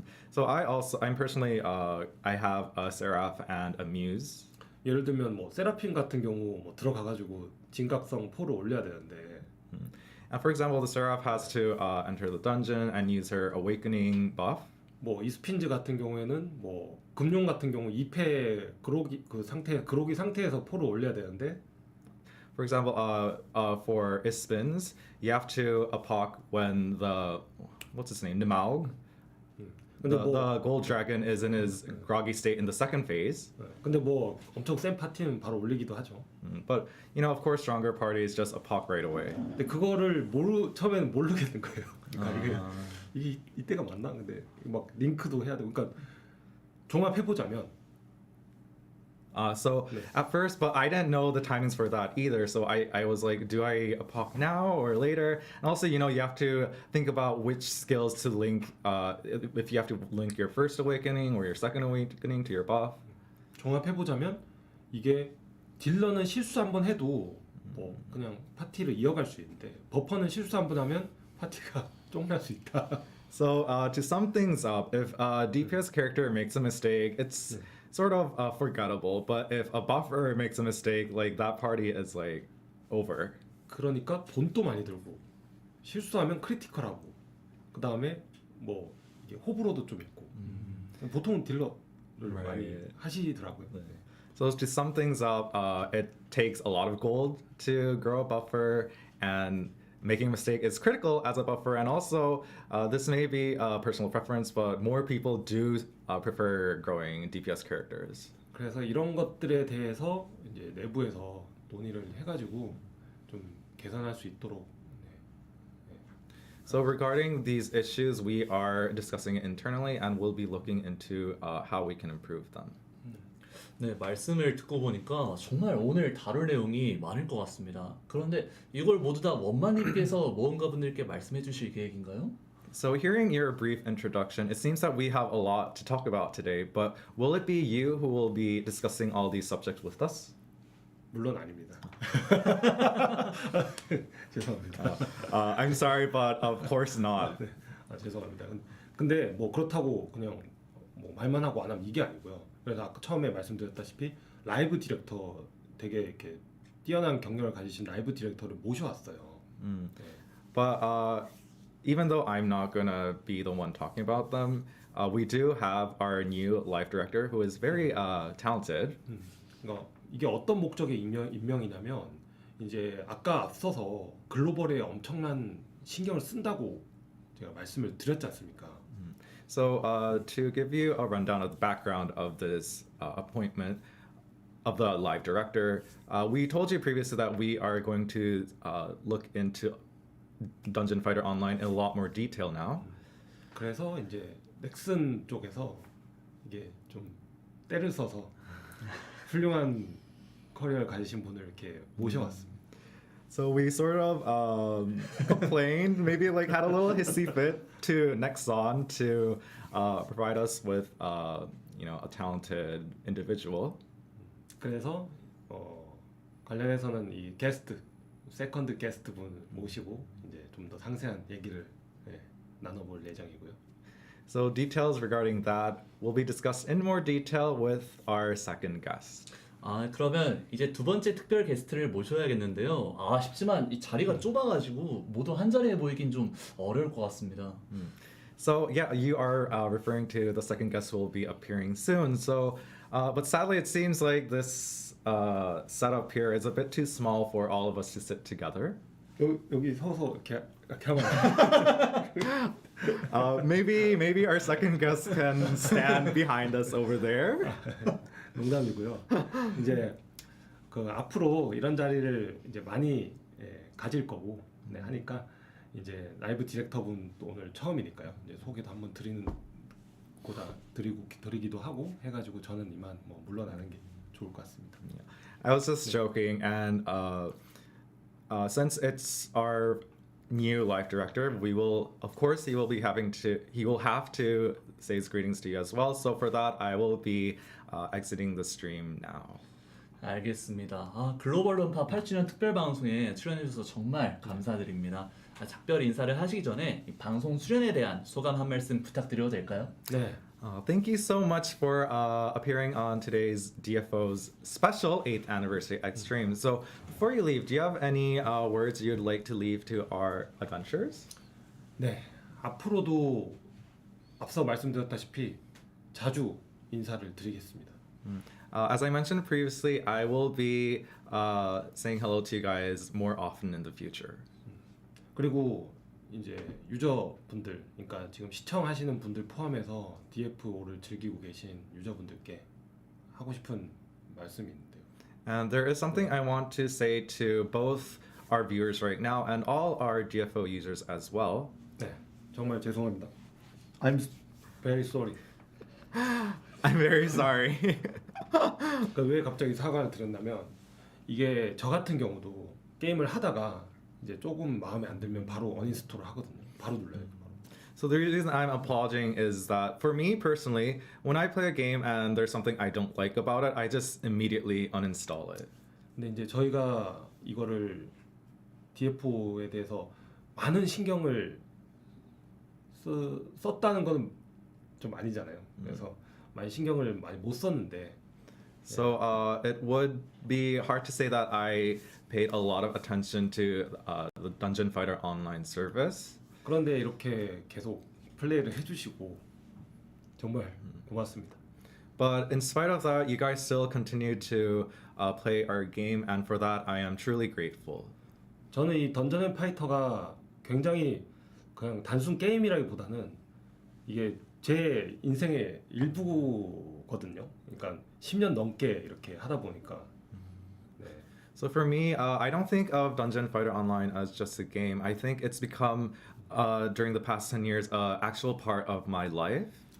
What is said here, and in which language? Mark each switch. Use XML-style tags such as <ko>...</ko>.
<en>So I'm personally, I have a Seraph and a Muse.</en> <ko>예를 들면 뭐 세라핌 같은 경우 뭐 들어가가지고 진각성 4를 올려야 되는데.</ko> <en>And for example, the Seraph has to enter the dungeon and use her awakening buff.</en> <ko>뭐 이스핀즈 같은 경우에는 뭐 금룡 같은 경우 2패 그로기 상태에서 4를 올려야 되는데.</ko> <en>For example, for Ispins, you have to apoc when what's his name, Nimaug? The gold dragon is in his groggy state in the second phase.</en> <ko>근데 뭐 엄청 센 파티는 바로 올리기도 하죠.</ko> <en>But of course, stronger parties just apoc right away.</en> <ko>근데 그거를 처음에는 모르겠는 거예요. 그러니까 이게 이때가 맞나? 근데 막 링크도 해야 되고, 그러니까 종합해보자면.</ko> <en>So at first, but I didn't know the timings for that either. So I was like, do I apoc now or later? And also, you have to think about which skills to link. If you have to link your first awakening or your second awakening to your buff.</en> <ko>종합해보자면 이게 딜러는 실수 한번 해도 뭐 그냥 파티를 이어갈 수 있는데 버퍼는 실수 한번 하면 파티가 쫑날 수 있다.</ko> <en>So to sum things up, if a DPS character makes a mistake, it's sort of forgettable. But if a buffer makes a mistake, like that party is like over.</en> <ko>그러니까 돈도 많이 들고 실수하면 크리티컬하고 그 다음에 뭐 이게 호불호도 좀 있고 보통 딜러를 많이 하시더라고요.</ko> <en>So to sum things up, it takes a lot of gold to grow a buffer, and making a mistake is critical as a buffer. And also, this may be a personal preference, but more people do prefer growing DPS characters.</en> <ko>그래서 이런 것들에 대해서 이제 내부에서 논의를 해가지고 좀 개선할 수 있도록.</ko> <en>So regarding these issues, we are discussing it internally, and we'll be looking into how we can improve them.</en> <ko>네, 말씀을 듣고 보니까 정말 오늘 다룰 내용이 많을 것 같습니다. 그런데 이걸 모두 다 원만님께서 모험가분들께 말씀해 주실 계획인가요?</ko> <en>So hearing your brief introduction, it seems that we have a lot to talk about today, but will it be you who will be discussing all these subjects with us?</en> <ko>물론 아닙니다. 죄송합니다.</ko> <en>I'm sorry, but of course not.</en> <ko>죄송합니다. 근데 뭐 그렇다고 그냥 뭐 말만 하고 안 하면 이게 아니고요. 그래서 아까 처음에 말씀드렸다시피 라이브 디렉터 되게 이렇게 뛰어난 경력을 가지신 라이브 디렉터를 모셔왔어요. 네.</ko> <en>But even though I'm not gonna be the one talking about them, we do have our new life director who is very talented.</en> <ko>그러니까 이게 어떤 목적의 임명이냐면 이제 아까 앞서서 글로벌에 엄청난 신경을 쓴다고 제가 말씀을 드렸지 않습니까?</ko> <en>So to give you a rundown of the background of this appointment of the live director, we told you previously that we are going to look into Dungeon Fighter Online in a lot more detail now.</en> <ko>그래서 이제 넥슨 쪽에서 이게 좀 때를 써서 훌륭한 커리어를 가지신 분을 이렇게 모셔왔습니다.</ko> <en>So we sort of complained, maybe like had a little hissy fit to Nexon to provide us with a talented individual.</en> <ko>그래서 관련해서는 이 게스트, 세컨드 게스트 분을 모시고 이제 좀 더 상세한 얘기를 나눠볼 예정이고요.</ko> <en>So details regarding that will be discussed in more detail with our second guest.</en> <ko>그러면 이제 두 번째 특별 게스트를 모셔야겠는데요. 쉽지만 이 자리가 좁아가지고 모두 한 자리에 보이긴 좀 어려울 것 같습니다.</ko> <en>So yeah, you are referring to the second guest who will be appearing soon. So, but sadly, it seems like this setup here is a bit too small for all of us to sit together.</en> <ko>여기 서서 이렇게 하면</ko> <en>Maybe our second guest can stand behind us over there.</en> <ko>농담이고요. 이제 그 앞으로 이런 자리를 이제 많이 가질 거고 하니까 이제 라이브 디렉터분 또 오늘 처음이니까요. 이제 소개도 한번 드리기도 하고 해가지고 저는 이만 뭐 물러나는 게 좋을 것 같습니다.</ko> <en>I was just joking, and since it's our new life director, we will, of course, he will have to say his greetings to you as well. So for that, I will be exiting the stream now.</en> <ko>알겠습니다. 글로벌 론파 8주년 특별 방송에 출연해주셔서 정말 감사드립니다. 작별 인사를 하시기 전에 이 방송 수련에 대한 소감 한 말씀 부탁드려도 될까요? 네.</ko> <en>Thank you so much for appearing on today's DFO's special 8th anniversary Extreme. So before you leave, do you have any words you'd like to leave to our adventurers?</en> <ko>네. 앞으로도 앞서 말씀드렸다시피 자주 인사를 드리겠습니다.</ko> <en>As I mentioned previously, I will be saying hello to you guys more often in the future.</en> <ko>그리고 이제 유저분들, 그러니까 지금 시청하시는 분들 포함해서 DFO를 즐기고 계신 유저분들께 하고 싶은 말씀이 있는데요.</ko> <en>And there is something I want to say to both our viewers right now and all our DFO users as well.</en> <ko>네, 정말 죄송합니다.</ko> <en>I'm very sorry. I'm very sorry.</en> <ko>그러니까 왜 갑자기 사과를 드렸냐면 이게 저 같은 경우도 게임을 하다가 이제 조금 마음에 안 들면 바로 어인스톨을 하거든요. 바로 눌러요. 바로.</ko> <en>So the reason I'm apologizing is that for me personally, when I play a game and there's something I don't like about it, I just immediately uninstall it.</en> <ko>근데 이제 저희가 이거를 DFO에 대해서 많은 신경을 썼다는 건 좀 아니잖아요. 그래서 많이 신경을 많이 못 썼는데.</ko> <en>So it would be hard to say that I paid a lot of attention to the Dungeon Fighter Online service.</en> <ko>그런데 이렇게 계속 플레이를 해주시고 정말 고맙습니다.</ko> <en>But in spite of that, you guys still continue to play our game, and for that, I am truly grateful.</en> <ko>저는 이 던전 앤 파이터가 굉장히 그냥 단순 게임이라기보다는 이게 제 인생의 일부거든요. 그러니까 10년 넘게 이렇게 하다 보니까. 네.</ko> <en>So for me, I don't think of Dungeon Fighter Online as just a game. I think it's become, during the past 10 years, an actual part of my life.</en>